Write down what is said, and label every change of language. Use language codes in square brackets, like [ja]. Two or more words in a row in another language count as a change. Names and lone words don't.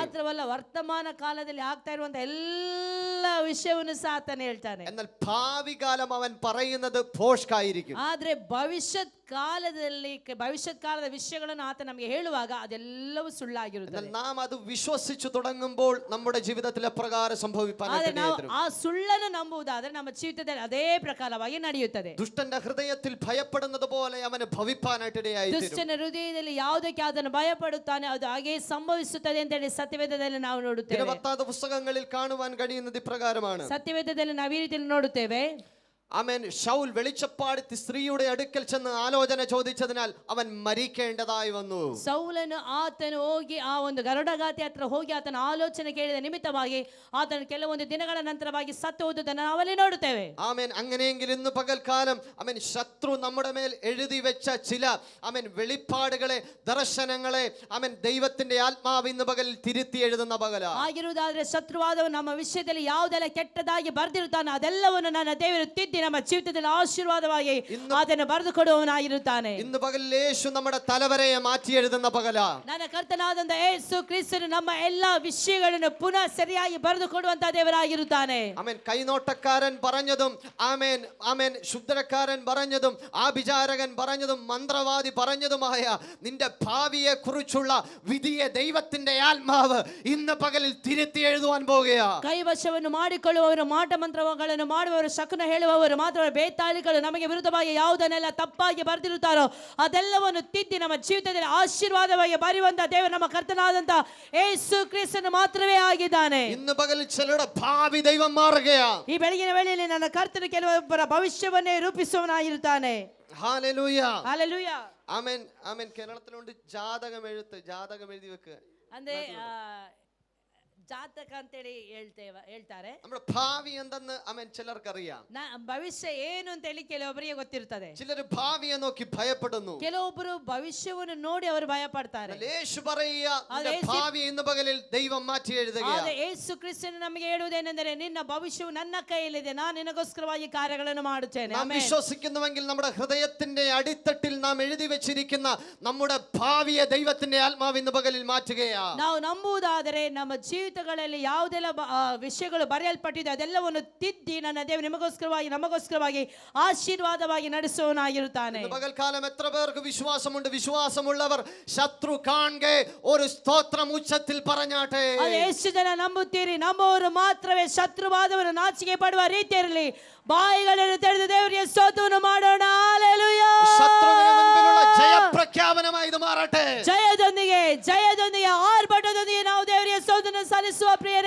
[kn] ಮಾತ್ರವಲ್ಲ ವರ್ತಮಾನ ಕಾಲದಲ್ಲಿ ಆಗ್ತಾ ಇರುವಂತ ಎಲ್ಲ ವಿಷಯವನ್ನು ಸಹ ಆತನೇ ಹೇಳ್ತಾನೆ. [ml] എന്നാൽ ഭാവി കാലം അവൻ പറയുന്നത് ഭോഷ്കായിരിക്കും. [kn] ಆದ್ರೆ ಭವಿಷ್ಯತ್ ಕಾಲದ ವಿಷಯಗಳನ್ನು ಆತ ನಮಗೆ ಹೇಳುವಾಗ ಅದೆಲ್ಲವೂ ಸುಳ್ಳಾಗಿರುತ್ತದೆ. [ml] എന്നാൽ നാം അത് വിശ്വസിച്ചു തുടങ്ങുമ്പോൾ നമ്മുടെ ജീവിതത്തിൽ അപ്രകാരം സംഭവിപ്പാനായിട്ട് ഇടയായിത്തീരും. [kn] ಆ ಸುಳ್ಳನ್ನು ನಂಬುವುದಾದ್ರೆ ನಮ್ಮ ಜೀವಿತದಲ್ಲಿ ಅದೇ ಪ್ರಕಾರವಾಗಿ ನಡೆಯುತ್ತದೆ. [ml] ദുഷ്ടന്റെ ഹൃദയത്തിൽ ഭയപ്പെടുന്നത് പോലെ അവന് ഭവിപ്പാനായിട്ട് ഇടയായിത്തീരും. [kn] ದುಷ್ಟನ ಹೃದಯದಲ್ಲಿ ಯಾವುದಕ್ಕೆ ಅದನ್ನು ಭಯಪಡುತ್ತಾನೆ ಅದು ಹಾಗೆ ಸಂಭವಿಸುತ್ತದೆ ಅಂತ ಹೇಳಿ ಸತ್ಯವೇದದಲ್ಲಿ ನಾವು ನೋಡುತ್ತೇವೆ. [ml] ദിനവൃത്താന്ത പുസ്തകങ്ങളിൽ കാണുവാൻ കഴിയുന്നത് ഇപ്രകാരമാണ്. [kn] ಸತ್ಯವೇದದಲ್ಲಿ ನಾವು ಈ ರೀತಿಯಲ್ಲಿ ನೋಡುತ್ತೇವೆ. [ml] ആമേൻ. ശൗൽ വെളിച്ചപ്പാട് സ്ത്രീയുടെ അടുക്കൽ ചെന്ന് ആലോചന ചോദിച്ചതിനാൽ അവൻ മരിക്കേണ്ടതായി വന്നു. [kn] ಸೌಲನು ಆತನು ಹೋಗಿ ಆ ಒಂದು ಗರುಡಗಾತಿ ಹತ್ರ ಹೋಗಿ ಆತನ ಆಲೋಚನೆ ಕೇಳಿದ ನಿಮಿತ್ತವಾಗಿ ಆತನು ಕೆಲವೊಂದು ದಿನಗಳ ನಂತರವಾಗಿ ಸತ್ತು ಹೋದುದನ್ನು ನಾವಲ್ಲಿ ನೋಡುತ್ತೇವೆ. [ml] ആമേൻ. അങ്ങനെയെങ്കിൽ ഇന്ന് പകൽക്കാലം ആമേൻ ശത്രു നമ്മുടെ മേൽ എഴുതി വെച്ച ചില ആമേൻ വെളിപ്പാടുകളെ ദർശനങ്ങളെ ആമേൻ ദൈവത്തിന്റെ ആത്മാവ് ഇന്ന് പകൽ തിരുത്തി എഴുതുന്ന പകല. [kn] ಆಗಿರುವುದಾದ್ರೆ ಶತ್ರುವಾದವು ನಮ್ಮ ವಿಷಯದಲ್ಲಿ ಯಾವುದೆಲ್ಲ ಕೆಟ್ಟದಾಗಿ ಬರೆದಿರುತ್ತಾನೋ ಅದೆಲ್ಲವನ್ನು ನನ್ನ ದೇವರು ತಿದ್ದಿ ನಮ್ಮ ಜೀವಿತದಲ್ಲಿ ಆಶೀರ್ವಾದವಾಗಿ ಅದನ್ನು ಬರೆದು ಕೊಡುವವನಾಗಿರುತ್ತಾನೆ. [ml] ഇന്ന് പകൽ യേശു നമ്മുടെ തലവരയെ മാറ്റി എഴുതുന്ന പകല. [kn] ನನ್ನ ಕರ್ತನಾದಂತ ಯೇಸು ಕ್ರಿಸ್ತನು ನಮ್ಮ ಎಲ್ಲಾ ವಿಷಯಗಳನ್ನು ಪುನಃ ಸರಿಯಾಗಿ ಬರೆದು ಕೊಡುವಂತ ದೇವರಾಗಿರುತ್ತಾನೆ. [ml] ആമേൻ. കൈനോട്ടക്കാരൻ പറഞ്ഞതും ആമേൻ ആമേൻ ശുദ്ധരക്കാരൻ പറഞ്ഞതും ആഭിചാരകൻ പറഞ്ഞതും മന്ത്രവാദി പറഞ്ഞതുമായ നിന്റെ ഭാവിയെ കുറിച്ചുള്ള വിധിയെ ദൈവത്തിന്റെ ആത്മാവ് ഇന്ന് പകലിൽ തിരുത്തി എഴുതുവാൻ പോകുകയാ. [kn] ಕೈವಶವನ್ನು ಮಾಡಿಕೊಳ್ಳುವವರು ಮಾಟ ಮಂತ್ರಗಳನ್ನು ಮಾಡುವವರು ಶಕುನ ಹೇಳುವವರು ಮಾತ್ರ ಬೇತಾಳಿಗಳು ನಮಗೆ ವಿರುದ್ಧವಾಗಿ ಯಾವುದನ್ನೆಲ್ಲ ತಪ್ಪಾಗಿ ಬರೆದಿರುತ್ತಾರೋ ಅದೆಲ್ಲವನ್ನು ತಿದ್ದಿ ನಮ್ಮ ಜೀವಿತದಲ್ಲಿ ಆಶೀರ್ವಾದವಾಗಿ ಬರೆಯುವಂತ ದೇವರು ನಮ್ಮ ಕರ್ತನಾದಂತ ಯೇಸು ಕ್ರಿಸ್ತನು ಮಾತ್ರವೇ ಆಗಿದ್ದಾನೆ. [ml] ഇന്ന് പകൽ ചിലരുടെ ഭാവി ദൈവം മാറുകയാ. [kn] ಈ ಬೆಳಗಿನ ವೇಳೆಯಲ್ಲಿ ನನ್ನ ಕರ್ತನು ಕೆಲವೊಬ್ಬರ ಭವಿಷ್ಯವನ್ನೇ ರೂಪಿಸುವವನಾಗಿರುತ್ತಾನೆ. [ml] ഹല്ലേലൂയ. [kn] ಹಲ್ಲೆಲೂಯಾ. [ml] ആമേൻ ആമേൻ. കേരളത്തിലുണ്ട് ജാതകം എഴുതി വെക്കുക. [kn] ಅಂದ್ರೆ ಜಾತಕ ಅಂತೇಳಿ ಹೇಳ್ತಾರೆ. [ml] നമ്മുടെ ഭാവി എന്തെന്ന് ആമേൻ ചിലർക്കറിയാം. [kn] ಭವಿಷ್ಯ ಏನು ಅಂತ ಹೇಳಿ ಕೆಲವೊಬ್ಬರಿಗೆ ಗೊತ್ತಿರುತ್ತದೆ. [ml] ചിലർ ഭാവിയെ നോക്കി ഭയപ്പെടുന്നു. [kn] ಕೆಲವೊಬ್ಬರು ಭವಿಷ್ಯವನ್ನು ನೋಡಿ ಅವರು ಭಯ ಪಡ್ತಾರೆ. [ml] യേശു പറയുക നിന്റെ ഭാവി ഇന്ന് പകലിൽ ദൈവം മാറ്റി എഴുതുകയാണ്. [kn] ಆದರೆ ಯೇಸು ಕ್ರಿಸ್ತನು ನಮಗೆ ಹೇಳುವುದೇನೆಂದರೆ ನಿನ್ನ ಭವಿಷ್ಯವು ನನ್ನ ಕೈಯಲ್ಲಿದೆ, ನಾನು ನಿನಗೋಸ್ಕರವಾಗಿ ಕಾರ್ಯಗಳನ್ನು ಮಾಡುತ್ತೇನೆ. [ml] നാം വിശ്വസിക്കുന്നുവെങ്കിൽ നമ്മുടെ ഹൃദയത്തിന്റെ അടിത്തട്ടിൽ നാം എഴുതി വെച്ചിരിക്കുന്ന നമ്മുടെ ഭാവിയെ ദൈവത്തിന്റെ ആത്മാവ് ഇന്ന് പകലിൽ മാറ്റുകയാണ്. [kn] ನಾವು ನಂಬುವುದಾದರೆ ನಮ್ಮ ಜೀವಿತಗಳಲ್ಲಿ ಯಾವುದೆಲ್ಲ ವಿಷಯಗಳು ಬರೆಯಲ್ಪಟ್ಟಿದೆ ಅದೆಲ್ಲವನ್ನು ತಿದ್ದಿ ನನ್ನ ದೇವರು ನಿಮಗೋಸ್ಕರವಾಗಿ ನಮಗೋಸ್ಕರವಾಗಿ ಆಶೀರ್ವಾದವಾಗಿ ನಡೆಸುವವನಾಗಿರುತ್ತಾನೆ. [ml] പകൽക്കാലം എത്ര പേർക്ക് വിശ്വാസമുണ്ട്? വിശ്വാസമുള്ളവർ ശത്രു കാണെ ഒരു സ്തോത്രം ഉച്ചത്തിൽ പറഞ്ഞാട്ടെ. [kn] ಎಷ್ಟು ಜನ ನಂಬುತ್ತೀರಿ? ನಂಬುವವರು ಮಾತ್ರವೇ ಶತ್ರುವಾದವರು ನಾಚಿಕೆ ಪಡುವ ರೀತಿಯಲ್ಲಿ ಬಾಯಿಗಳನ್ನು ತೆರೆದು ದೇವರಿಗೆ ಸ್ತೋತ್ರವನ್ನು ಮಾಡೋಣ. ಹಲ್ಲೆಲೂಯಾ. [ml] ശത്രുവിന് മുൻപിലുള്ള ജയപ്രഖ്യാപനമായി ഇത് മാറട്ടെ. [kn] ಜಯದೊಂದಿಗೆ ಆರ್ಭಟದೊಂದಿಗೆ ನಾವು ದೇವರಿಗೆ ಸ್ತೋತ್ರವನ್ನು ಸಲ್ಲಿಸುವ ಪ್ರಿಯರೇ.